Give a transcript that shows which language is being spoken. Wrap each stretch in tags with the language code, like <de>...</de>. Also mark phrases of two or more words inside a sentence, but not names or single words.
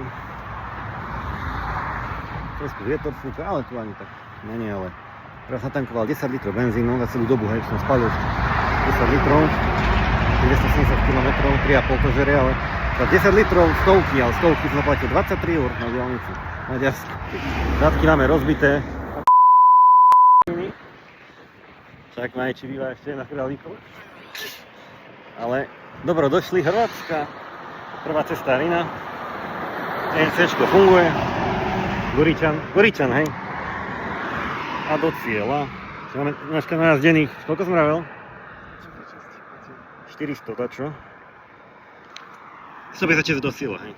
<sk>Trošku vietor fúka, ale tu ani tak nie, ale teraz natankoval 10 litrov benzínu za celú dobu, hej, som spalil 10 litrov, 270 km, 3,5 to žere, ale za 10 litrov stovky, ale stovky som zaplatil 23 eur na diaľnici. Maďarsky. Zadky máme rozbité. Však Majči býva ešte na Králíkov. Ale dobro, došli Hrvatska, prvá cesta Rina, ENCčko funguje. Goričan, hej. A do cieľa. Máme dneska najazdených, koľko som vravel? 400, to čo? 156 do cieľa, hej.</sk>